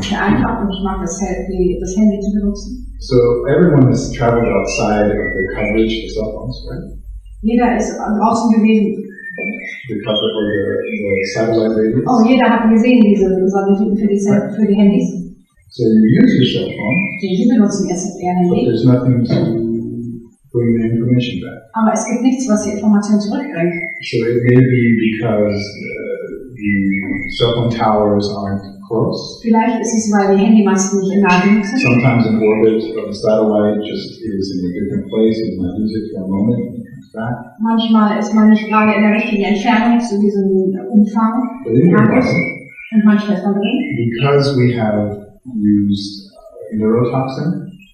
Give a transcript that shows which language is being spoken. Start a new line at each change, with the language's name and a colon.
German: Sehr einfach und ich mag das Handy zu benutzen.
English: So everyone has traveled outside of the coverage of cell phones, right?
German: Jeder ist draußen gewesen.
English: The coverage or the satellite radios.
German: Oh, jeder hat gesehen diese Satelliten für die Handys.
English: So you use your cell phone,
German: Sie benutzen jetzt ihr
English: but
German: Handy,
English: there's nothing to bring the information back.
German: aber es gibt nichts, was die Information zurückbringt.
English: So it may be because the cell phone towers aren't close.
German: Vielleicht ist es, weil die Handymasten nicht nah genug sind.
English: Sometimes an orbit of the satellite just is in a different place. You might lose it for a moment and it comes back.
German: Manchmal ist man nicht gerade in der richtigen Entfernung zu diesem Umfang.
English: But in your body,
German: Und manchmal ist man drin.
English: because we have used neurotoxin,